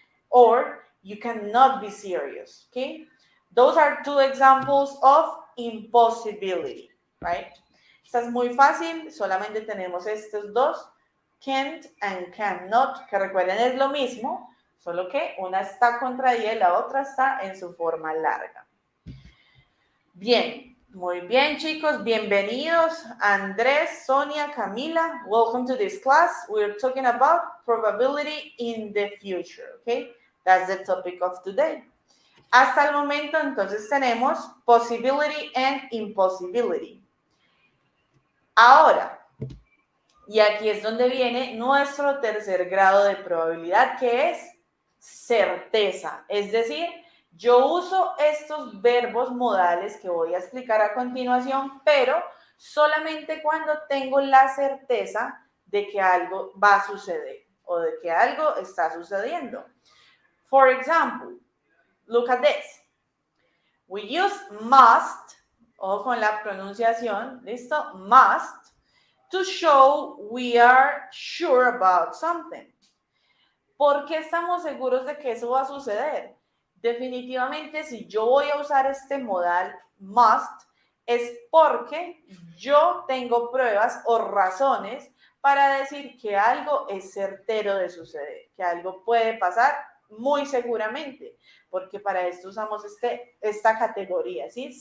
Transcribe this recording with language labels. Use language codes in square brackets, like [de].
[en] Or you cannot be serious. Okay? Those are two examples of impossibility, right? [es] Esta es muy fácil, solamente tenemos estos dos, can't and cannot, que recuerden es lo mismo, solo que una está contraída y la otra está en su forma larga. Bien, muy bien chicos, bienvenidos Andrés, Sonia, Camila, [en] welcome to this class. We're talking about probability in the future, okay? That's the topic of today. [es] Hasta el momento entonces tenemos possibility and impossibility. Ahora, y aquí es donde viene nuestro tercer grado de probabilidad, que es certeza. Es decir, yo uso estos verbos modales que voy a explicar a continuación, pero solamente cuando tengo la certeza de que algo va a suceder o de que algo está sucediendo. [en] For example, look at this. We use must, [es] o con la pronunciación, ¿listo? [en] Must, to show we are sure about something. [es] ¿Por qué estamos seguros de que eso va a suceder? Definitivamente, si yo voy a usar este modal must, es porque yo tengo pruebas o razones para decir que algo es certero de suceder, que algo puede pasar muy seguramente, porque para esto usamos esta categoría, ¿sí?